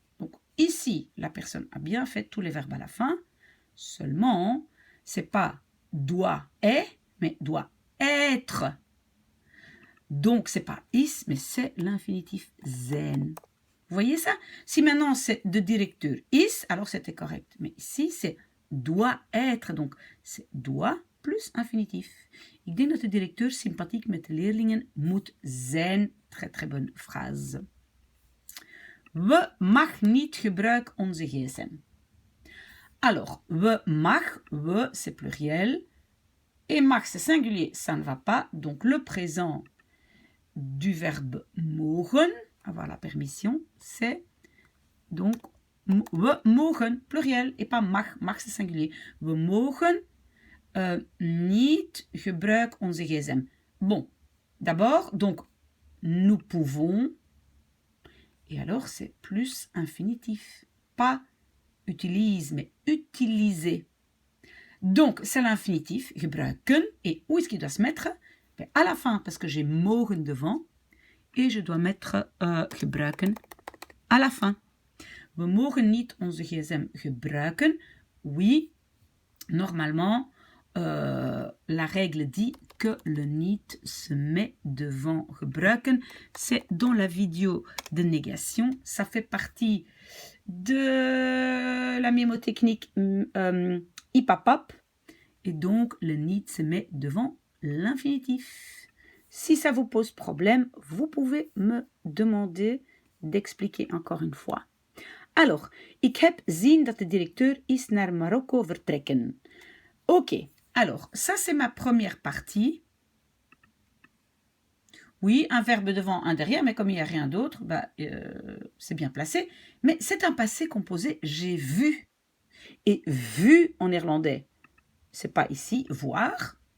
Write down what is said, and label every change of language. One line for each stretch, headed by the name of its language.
French: Donc, ici, la personne a bien fait tous les verbes à la fin. Seulement, c'est pas doit est, mais doit être. Donc, c'est pas is, mais c'est l'infinitif zijn. Vous voyez ça? Si maintenant c'est
Dutch: de directeur is,
French: alors c'était correct. Mais ici, c'est doit être. Donc, c'est doit plus infinitif.
Dutch: Ik denk dat de directeur sympathiek met de leerlingen moet zijn.
French: Très, très bonne phrase.
Dutch: We mag niet gebruiken onze gsm.
French: Alors,
Dutch: we mag,
French: we, c'est pluriel. Et mag, c'est singulier, ça ne va pas. Donc, le présent du verbe mogen, avoir la permission, c'est donc
Dutch: we mogen,
French: pluriel, et pas mag, mag c'est singulier.
Dutch: We mogen niet gebruik onze gsm.
French: Bon, d'abord, donc, nous pouvons, et alors c'est plus infinitif. Pas utilise, mais utiliser. Donc, c'est l'infinitif, gebruiken, et où est-ce qu'il doit se mettre? Ben, à la fin, parce que j'ai mogen devant, et je dois mettre gebruiken à la fin.
Dutch: We mogen niet onze gsm gebruiken.
French: Oui, normalement, la règle dit que le niet se met devant gebruiken. C'est dans la vidéo de négation. Ça fait partie de la mémotechnique IPAPAP. Et donc, le niet se met devant l'infinitif. Si ça vous pose problème, vous pouvez me demander d'expliquer encore une fois.
Dutch: Alors, ik heb zien dat de directeur is naar Marokko vertrekken.
French: Ok, alors, ça c'est ma première partie. Oui, un verbe devant, un derrière, mais comme il n'y a rien d'autre, bah, c'est bien placé. Mais c'est un passé composé j'ai vu. Et vu en néerlandais, c'est pas ici, voir.